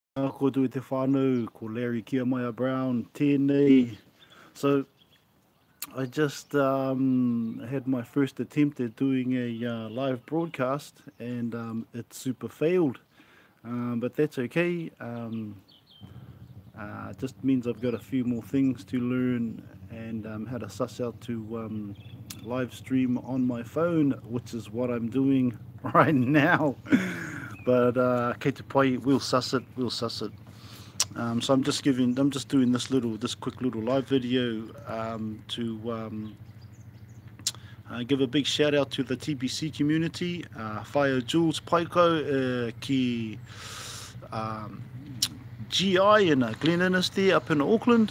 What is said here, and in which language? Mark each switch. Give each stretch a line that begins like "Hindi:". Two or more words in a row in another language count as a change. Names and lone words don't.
Māori: Ko tui te whānau, ko Larry Kiamaya Brown, tēnei.
English: So I just had my first attempt at doing a live broadcast, and it super failed. But that's okay. Just means I've got a few more things to learn and how to suss out to live stream on my phone, which is what I'm doing right now.
Māori: But kei te pai,
English: we'll suss it. We'll suss it. So I'm just doing this quick little live video to give a big shout out to the TBC community.
Māori: Whaia Jules Paiko ki
English: um, GI in Glen Innes there up in Auckland.